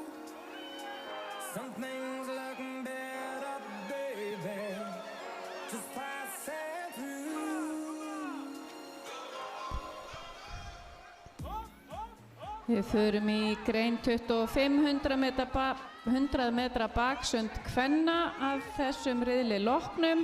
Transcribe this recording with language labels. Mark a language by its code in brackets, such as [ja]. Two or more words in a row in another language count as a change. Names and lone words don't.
[en] Some things look better, baby. Just passing through. [is] Við förum í grein 25 100 metra baksund kvenna að þessum riðli loknum.